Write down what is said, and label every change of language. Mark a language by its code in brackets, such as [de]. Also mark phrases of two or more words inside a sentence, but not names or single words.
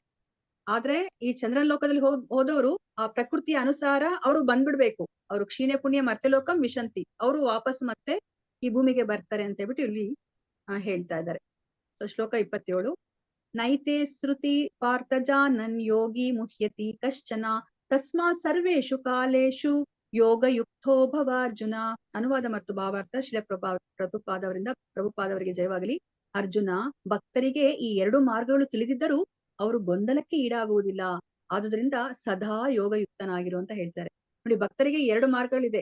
[kn] ಆದ್ರೆ ಈ ಚಂದ್ರನ ಲೋಕದಲ್ಲಿ ಹೋದವರು ಆ ಪ್ರಕೃತಿಯ ಅನುಸಾರ ಅವರು ಬಂದ್ಬಿಡ್ಬೇಕು. ಅವರು [sa] ಕ್ಷೀಣೆ ಪುಣ್ಯ ಮರ್ತ್ಯಲೋಕಂ ವಿಶಂತಿ, [kn] ಅವರು ವಾಪಸ್ ಮತ್ತೆ ಈ ಭೂಮಿಗೆ ಬರ್ತಾರೆ ಅಂತ ಹೇಳ್ಬಿಟ್ಟು ಇಲ್ಲಿ ಹೇಳ್ತಾ ಇದ್ದಾರೆ. ಸೊ ಶ್ಲೋಕ 27, [sa] ನೈತೆ ಶ್ರುತಿ ಪಾರ್ಥಜಾನನ್ ಯೋಗಿ ಮುಹ್ಯತಿ ಕಶ್ಚನ ತಸ್ಮಾ ಸರ್ವೇಷು ಕಾಲೇಶು ಯೋಗಯುಕ್ತೋ ಭವಾರ್ಜುನ. [kn] ಅನುವಾದ ಮತ್ತು ಭಾವಾರ್ಥ ಪ್ರಭುಪಾದವರಿಗೆ ಜಯವಾಗಲಿ. ಅರ್ಜುನ, ಭಕ್ತರಿಗೆ ಈ 2 ಮಾರ್ಗಗಳು ತಿಳಿದಿದ್ದರೂ ಅವರು ಗೊಂದಲಕ್ಕೆ ಈಡಾಗುವುದಿಲ್ಲ. ಆದುದರಿಂದ ಸದಾ ಯೋಗಯುಕ್ತನಾಗಿರು ಅಂತ ಹೇಳ್ತಾರೆ. ನೋಡಿ, ಭಕ್ತರಿಗೆ 2 ಮಾರ್ಗಗಳಿದೆ.